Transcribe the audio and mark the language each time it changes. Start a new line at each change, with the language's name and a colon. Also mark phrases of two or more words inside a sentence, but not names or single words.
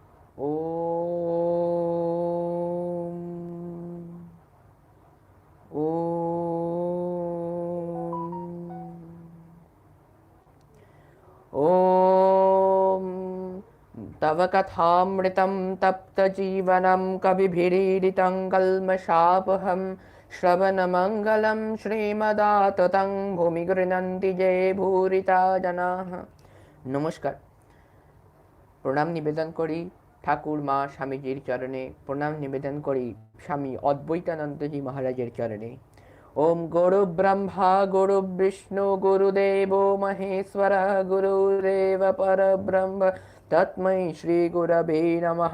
Sanskrit: ॐ ॐ तव कथामृतं तप्तजीवनं कविभिरीडितं कल्मषापहं श्रवणमङ्गलं श्रीमदाततं भूमि गृह्णन्ति ये भूरिता जनाः।
Bangla: নমস্কার, প্রণাম নিবেদন করি ঠাকুর মা স্বামীজির চরণে, প্রণাম নিবেদন করি স্বামী অদ্বৈতানন্দজি মহারাজের চরণে।
Sanskrit: ওম গুরু ব্রহ্মা গুরু বিষ্ণু গুরুদেব মহেশ্বর গুরুরেব পরব্রহ্ম তস্मै শ্রী গুরবে নমঃ।